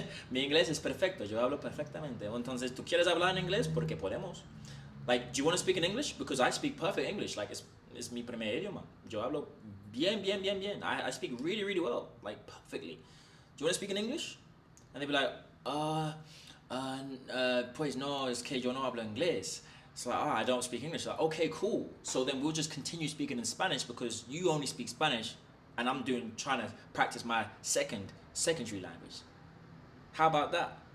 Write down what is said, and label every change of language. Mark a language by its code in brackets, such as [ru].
[es] Mi inglés es perfecto, yo hablo perfectamente. Entonces, ¿tú quieres hablar en inglés? Porque podemos. [en] Like, do you want to speak in English? Because I speak perfect English. Like, it's [es] mi primer idioma. Yo hablo bien, bien, bien, bien. [en] I speak really, really well. Like, perfectly. Do you want to speak in English? And they'd be like, [es] pues no, es que yo no hablo inglés. [en] It's like, I don't speak English. Like, okay, cool. So then we'll just continue speaking in Spanish because you only speak Spanish and I'm trying to practice my secondary language. How about that?